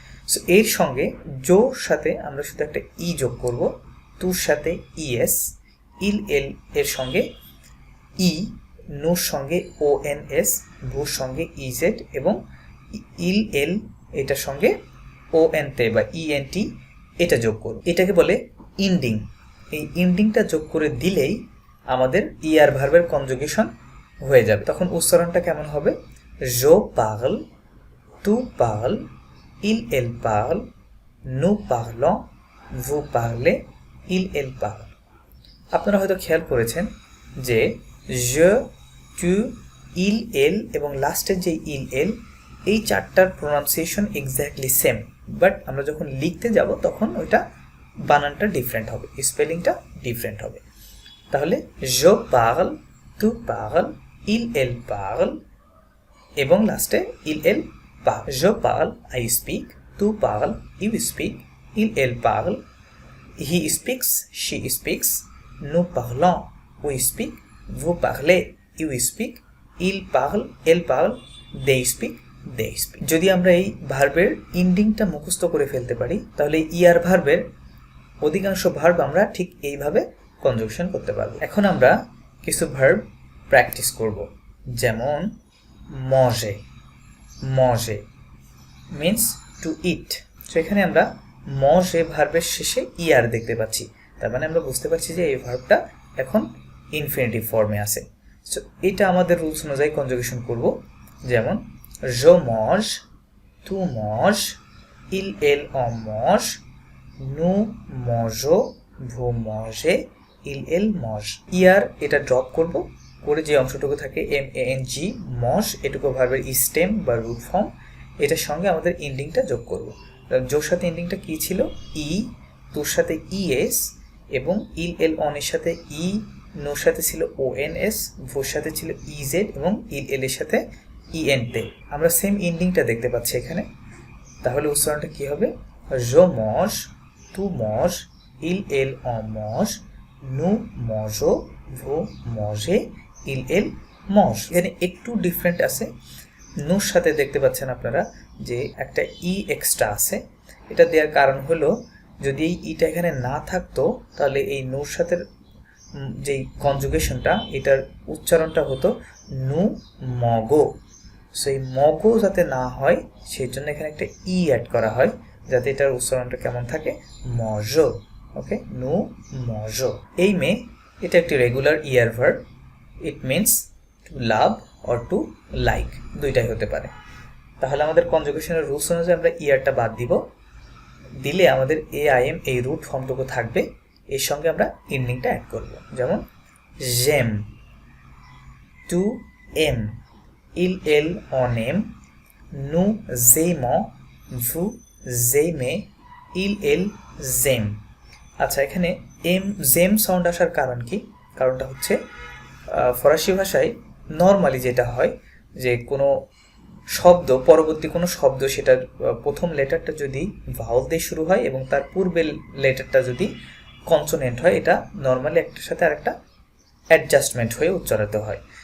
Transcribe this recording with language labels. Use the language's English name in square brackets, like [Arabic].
[Bangla] So এর সঙ্গে জোর সাথে আমরা শুধু একটা ই যোগ করব, তুর সাথে ইএস, ইল এল এর সঙ্গে ই, নুর সঙ্গে ও এন এস, ভুর সঙ্গে ইজেড এবং ইল এল এটার সঙ্গে ও এন তে বা ইএনটি এটা যোগ করব। এটাকে বলে ইন্ডিং। এই ইন্ডিংটা যোগ করে দিলেই আমাদের ইআর ভার্বের কনজুগেশন হয়ে যাবে। তখন উচ্চারণটা কেমন হবে? [French] je parle, tu parles, il elle parle, nous parlons, vous parlez, il elle parle। [Bangla] আপনারা হয়তো খেয়াল করেছেন যে je, tu, il elle এবং লাস্টের যে il elle এই চারটার প্রোনাউন্সিয়েশন এক্স্যাক্টলি সেম, বাট আমরা যখন লিখতে যাব তখন ওইটা বানানটা ডিফারেন্ট হবে, স্পেলিংটা ডিফারেন্ট হবে। তাহলে [French] je parle, tu parles, il elle parle [Bangla] এবং লাস্টে [French] il elle parle। je parle, [English] I speak, [French] tu parles, [English] you speak, [French] il elle parle, [English] he speaks, she speaks, [French] nous parlons, [English] we speak, [French] vous parlez, [English] you speak, [French] ইল পাগল, এল পাগল, [English] They speak, they speak. [Bangla] যদি আমরা এই ভার্বের ইন্ডিংটা মুখস্থ করে ফেলতে পারি তাহলে ইয়ার ভার্বের অধিকাংশ ভার্ব আমরা ঠিক এইভাবে কনজুগেশন করতে পারবো। এখন আমরা কিছু ভার্ব প্র্যাকটিস করব, যেমন মজে, মজে মিন্স টু ইট। তো এখানে আমরা মজে ভার্বের শেষে ইয়ার দেখতে পাচ্ছি, তার মানে আমরা বুঝতে পারছি যে এই ভার্বটা এখন ইনফিনিটিভ ফর্মে আছে। সো এটা আমাদের রুলস অনুযায়ী কনজুগেশন করব, যেমন [French] je mange, tu manges, il, elle, on mange, nous mangeons, vous mangez, il, elle mange। [Bangla] ইয়ার এটা ড্রপ করব, করে যে অংশটুকু থাকে mang, mange, এটুকু ভার্বের স্টেম বা রুট ফর্ম, এটার সঙ্গে আমাদের ইন্ডিংটা যোগ করব। যোর সাথে ইন্ডিংটা কি ছিল? ই, তোর সাথে ইএস, এবং ইল, এল, অনের সাথে ই, নোর সাথে ছিল ওএনএস, ভোর সাথে ছিল ইজেড, এবং ইল, এল এর সাথে ইএনতে। আমরা সেম ইন্ডিংটা দেখতে পাচ্ছি এখানে। তাহলে উচ্চারণটা কি হবে? [French] je mange, tu manges, il, elle, on mange, nous mangeons, vous mangez, il, elle mange। [Bangla] এখানে একটু ডিফারেন্ট আছে। নুর সাথে দেখতে পাচ্ছেন আপনারা যে একটা ই এক্সট্রা আছে। এটা দেওয়ার কারণ হলো, যদি এই ইটা এখানে না থাকতো তাহলে এই নুর সাথে যেই কনজুগেশনটা, এটার উচ্চারণটা হতো নু মগো। সো এই মগো যাতে না হয় সেই জন্য এখানে একটা ই অ্যাড করা হয়, যাতে এটার উচ্চারণটা কেমন থাকে? মজো। ওকে, নু মজো। এই মে এটা একটি regular year verb. It means to love or to like, দুইটাই হতে পারে। তাহলে আমাদের কনজুগেশনের রুলস অনুযায়ী আমরা ইয়ারটা বাদ দিব, দিলে আমাদের এ আই এম এই রুট ফর্মটুকু থাকবে। এর সঙ্গে আমরা ইন্ডিংটা অ্যাড করব, যেমন [French] j'aime, tu aimes, il, elle, on aime, nous aimons, vous aimez, il, elle, aime। [Bangla] আচ্ছা, এখানে জেম সাউন্ড আসার কারণ কি? কারণটা হচ্ছে ফরাসি ভাষায় নর্মালি যেটা হয় যে কোনো শব্দ, পরবর্তী কোনো শব্দ, সেটার প্রথম লেটারটা যদি ভাওয়াল দিয়ে শুরু হয় এবং তার পূর্বের লেটারটা যদি কনসোনেন্ট হয়, এটা নর্মালি একটার সাথে আরেকটা অ্যাডজাস্টমেন্ট হয়ে উচ্চারিত হয়।